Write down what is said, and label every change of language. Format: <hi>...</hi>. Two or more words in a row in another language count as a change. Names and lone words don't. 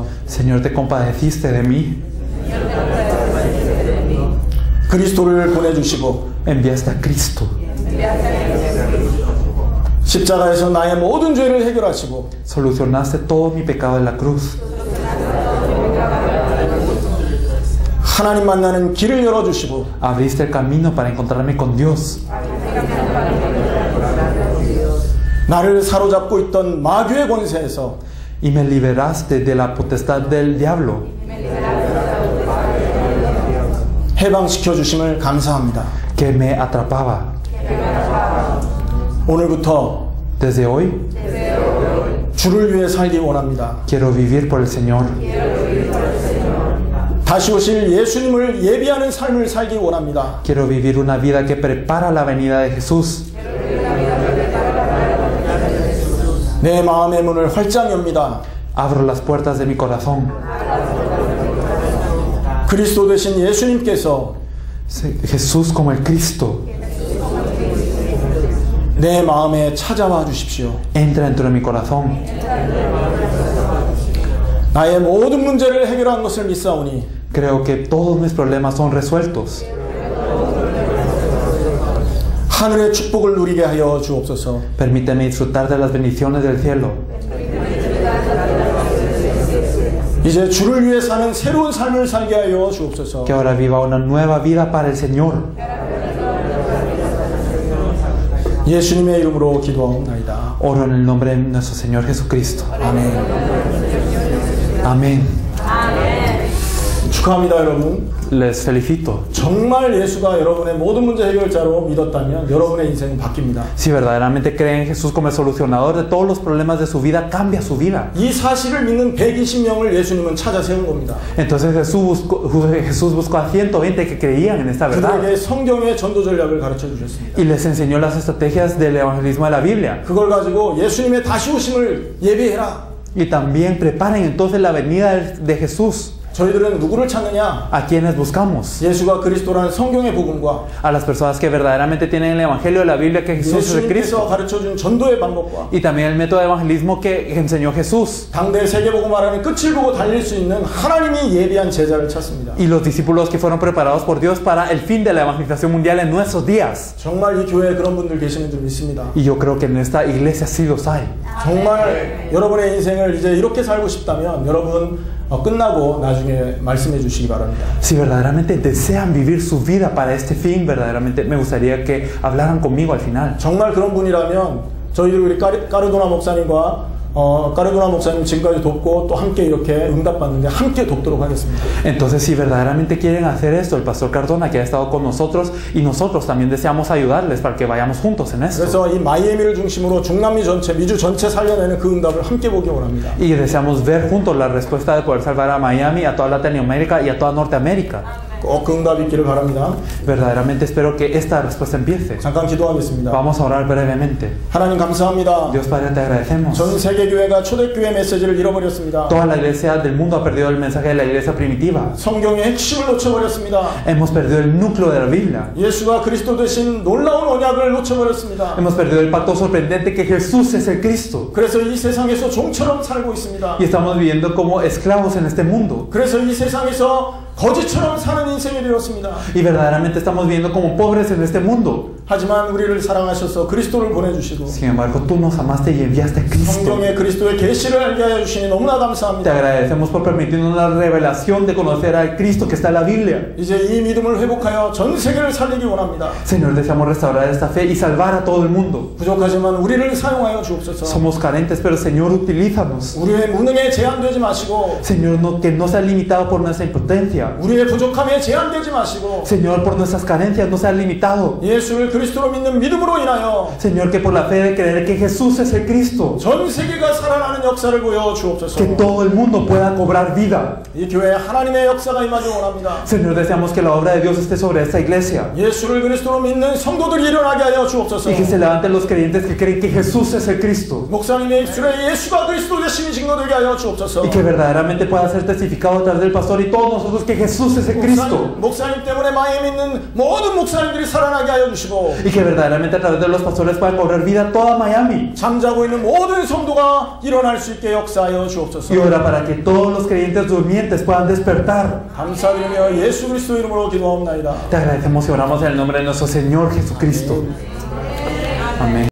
<es>Señor, te compadeciste de mí.</es> <ko>그리스도를 보내주시고</ko> <es>Enviaste a Cristo.</es> <ko>십자가에서 나의 모든 죄를 해결하시고</ko> <es>Solucionaste todo mi pecado en la cruz.</es> <ko>하나님 만나는 길을 열어주시고</ko> <es>Abriste el camino para encontrarme con Dios.</es> <ko>나를 사로잡고 있던 마귀의 권세에서</ko> <es>Y me liberaste de la potestad del diablo.</es> <ko>해방시켜 주심을 감사합니다.</ko> <es>que me atrapaba.</es> <ko>오늘부터</ko> <es>Desde hoy</es> <ko>주를 위해 살기 원합니다.</ko> <es>quiero vivir por el Señor.</es> <ko>다시 오실 예수님을 예비하는 삶을 살기 원합니다.</ko> <es>Quiero vivir una vida que prepara la venida de Jesús.</es> <ko>내 마음의 문을 활짝 엽니다.</ko> <es>Abro las puertas de mi corazón.</es> <ko>그리스도 되신 예수님께서</ko> <es>Jesús como el Cristo</es> <ko>내 마음에 찾아와 주십시오.</ko> <es>entra dentro de mi corazón.</es> <ko>나의 모든 문제를 해결한 것을 믿사오니</ko> <es>Creo que todos mis problemas son resueltos.</es> <ko>하늘의 축복을 누리게 하여 주옵소서.</ko> <es>Permíteme disfrutar de las bendiciones del cielo.</es> <ko>이제 주를 위해 사는 새로운 삶을 살게 하여 주옵소서.</ko> <es>Que ahora viva una nueva vida para el Señor.</es> <ko>예수님의 이름으로 기도하옵나이다.</ko> <es>Oro en el nombre de nuestro Señor Jesucristo.</es> <ko>아멘.</ko> <es>Amén.</es> <ko>축하합니다, 여러분.</ko> <es>Les felicito.</es> <ko>정말 예수가 여러분의 모든 문제 해결자로 믿었다면 여러분의 인생은 바뀝니다.</ko> <es>Si verdaderamente creen en Jesús como el solucionador de todos los problemas de su vida, cambia su vida.</es> <ko>이 사실을 믿는 120명을 예수님은 찾아 세운 겁니다.</ko> <es>Entonces Jesús buscó a 120 que creían en esta verdad.</es> <ko>그들에게 성경의 전도 전략을 가르쳐 주셨습니다.</ko> <es>Y les enseñó las estrategias del evangelismo de la Biblia.</es> <ko>그걸 가지고 예수님의 다시 오심을 예비해라.</ko> <es>Y también preparen entonces la venida de Jesús.</es> <ko>저희들은 누구를 찾느냐?</ko> <es>¿A quienes buscamos?</es> <ko>예수가 그리스도라는 성경의 복음과</ko> <es>A las personas que verdaderamente tienen el evangelio de la Biblia, que Jesús es el</es> <ko>예수님께서</ko> <es>Cristo.</es> <ko>가르쳐준 전도의 방법과</ko> <es>Y también el método de evangelismo que enseñó Jesús.</es> <ko>당대 세계복음화라는 끝을 보고 달릴 수 있는 하나님이 예비한 제자를 찾습니다.</ko> <es>Y los discípulos que fueron preparados por Dios para el fin de la evangelización mundial en nuestros días.</es> <ko>정말 이 교회에 그런 분들 계시는 줄 믿습니다.</ko> <es>Y yo creo que en esta iglesia sí los hay.</es> <ko>정말 여러분의 인생을 이제 이렇게 살고 싶다면 여러분 끝나고 나중에 말씀해 주시기 바랍니다.</ko> <es>Si verdaderamente desean vivir su vida para este fin, verdaderamente me gustaría que hablaran conmigo al final.</es> <ko>정말 그런 분이라면 저희들 우리 까르도나 목사님과 까르도나 목사님 지금까지 돕고 또 함께 이렇게 응답받는데 함께 돕도록 하겠습니다.</ko> <es>Entonces, si verdaderamente quieren hacer esto, el pastor Cardona que ha estado con nosotros y nosotros también deseamos ayudarles para que vayamos juntos en esto.</es> <ko>그래서 이 마이애미를 중심으로 중남미 전체, 미주 전체 살려내는 그 응답을 함께 보기 원합니다.</ko> <es>Y deseamos ver juntos la respuesta de poder salvar a Miami, a toda Latinoamérica y a toda Norteamérica.</es> <ko>꼭 그 응답이 있기를 바랍니다.</ko> <es>Verdaderamente espero que esta respuesta empiece.</es> <ko>잠깐 기도하겠습니다.</ko> <es>Vamos a orar brevemente.</es> <ko>하나님 감사합니다.</ko> <es>Dios Padre, te agradecemos.</es> <ko>전 세계 교회가 초대교회 메시지를 잃어버렸습니다.</ko> <es>Toda la iglesia del mundo ha perdido el mensaje de la iglesia primitiva.</es> <ko>성경의 핵심을 놓쳐버렸습니다.</ko> <es>Hemos perdido el núcleo de la Biblia.</es> <ko>예수가 그리스도 되신 놀라운 언약을 놓쳐버렸습니다.</ko> <es>Hemos perdido el pacto sorprendente que Jesús es el Cristo.</es> <ko>그래서 이 세상에서 종처럼 살고 있습니다.</ko> <es>Y estamos viviendo como esclavos en este mundo.</es> <ko>그래서 이 세상에서 거지처럼 사는 인생이 되었습니다.</ko> <es>Y verdaderamente estamos viviendo como pobres en este mundo.</es> <ko>하지만 우리를 사랑하셔서 그리스도를 보내주시고</ko> <es>Sin embargo, tú nos amaste y enviaste a Cristo.</es> <ko>성경의 그리스도의 계시를 알게 하여 주시니 너무나</ko> <es>Te</es> <ko>감사합니다.</ko> <es>agradecemos por permitirnos la revelación de conocer al Cristo que está en la Biblia.</es> <ko>이제 이 믿음을 회복하여 전 세계를 살리기 원합니다.</ko> <es>Señor, deseamos restaurar esta fe y salvar a todo el mundo.</es> <ko>부족하지만 우리를 사용하여 주옵소서.</ko> <es>Somos carentes, pero Señor, utilízanos.</es> <ko>우리의 무능에 제한되지 마시고</ko> <es>Señor, que no sea limitado por nuestra impotencia.</es> <ko>우리의 부족함에 제한되지 마시고</ko> <es>Señor, por nuestras carencias no sea limitado.</es> <ko>예수를 그리스도로 믿는 믿음으로 인하여</ko> <es>Señor, que por la fe de creer que Jesús es el Cristo,</es> <ko>전 세계가 살아나는 역사를 보여 주옵소서.</ko> <es>que todo el mundo pueda cobrar vida.</es> <ko>이 교회에 하나님의 역사가 임하기 원합니다.</ko> <es>Señor, deseamos que la obra de Dios esté sobre esta iglesia</es> <ko>예수를 그리스도로 믿는 성도들이 일어나게 하여 주옵소서.</ko> <es>y que se levanten los creyentes que creen que Jesús es el Cristo</es> <ko>목사님의 입술에 예수가 그리스도 되심이 증거되게 하여 주옵소서.</ko> <es>y que verdaderamente pueda ser testificado a través del pastor y todos nosotros que Jesús es el Cristo</es> <ko>목사님 때문에 마이애미에 있는 모든 목사님들이 살아나게 하여 주시고</ko> <es>y que verdaderamente a través de los pastores pueda cobrar vida toda Miami.</es> <ko>잠자고 있는 모든 성도가 일어날 수 있게 역사하여 주옵소서.</ko> <es>Y ora para que todos los creyentes durmientes puedan despertar.</es> <ko>감사드리며 예수 그리스도 이름으로 기도하옵나이다.</ko> <es>Te agradecemos y oramos en el nombre de nuestro Señor Jesucristo. Amén.</es>